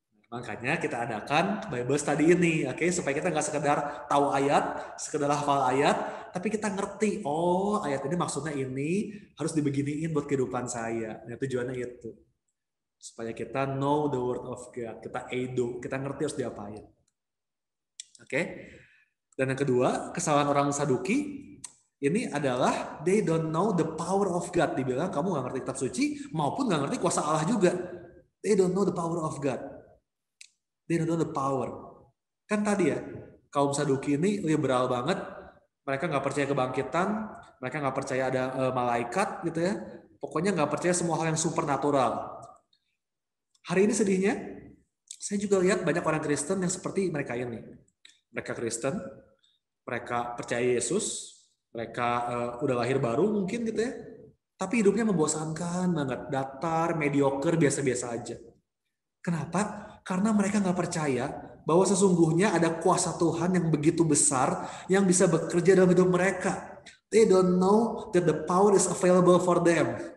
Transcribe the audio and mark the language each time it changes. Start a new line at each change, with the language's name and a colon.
Indonesian: Makanya kita adakan Bible study ini, oke, supaya kita nggak sekedar tahu ayat, sekedar hafal ayat, tapi kita ngerti, oh ayat ini maksudnya ini harus dibeginiin buat kehidupan saya. Nah, tujuannya itu. Supaya kita
English: know the word of God,
Indonesian: kita eido, kita ngerti harus diapain. Oke. Dan yang kedua, kesalahan orang Saduki ini adalah
English: they don't know the power of God.
Indonesian: Dibilang kamu nggak ngerti kitab suci maupun nggak ngerti kuasa Allah juga.
English: They don't know the power of God. They don't know the power.
Indonesian: Kan tadi ya, kaum Saduki ini liberal banget. Mereka nggak percaya kebangkitan, mereka nggak percaya ada malaikat gitu ya. Pokoknya nggak percaya semua hal yang supernatural. Hari ini sedihnya, saya juga lihat banyak orang Kristen yang seperti mereka ini. Mereka Kristen, mereka percaya Yesus, mereka udah lahir baru mungkin gitu ya. Tapi hidupnya membosankan banget, datar, mediocre, biasa-biasa aja. Kenapa? Karena mereka nggak percaya bahwa sesungguhnya ada kuasa Tuhan yang begitu besar yang bisa bekerja dalam hidup mereka.
English: They don't know that the power is available for them.